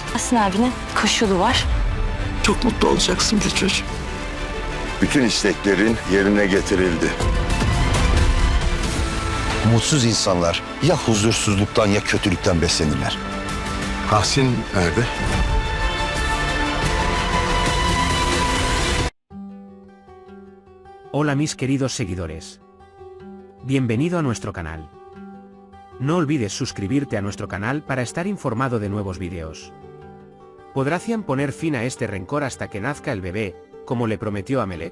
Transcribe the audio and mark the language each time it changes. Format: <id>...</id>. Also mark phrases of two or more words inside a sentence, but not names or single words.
<tr>Hasan abinin koşulu var. Çok mutlu olacaksın bir çocuk. Bütün isteklerin yerine getirildi. Mutsuz insanlar ya huzursuzluktan ya kötülükten beslenirler. Tahsin nerede?</tr> <es>Hola mis queridos seguidores. Bienvenido a nuestro canal. No olvides suscribirte a nuestro canal para estar informado de nuevos vídeos. ¿Podrá Cian poner fin a este rencor hasta que nazca el bebé, como le prometió a Melek?</es>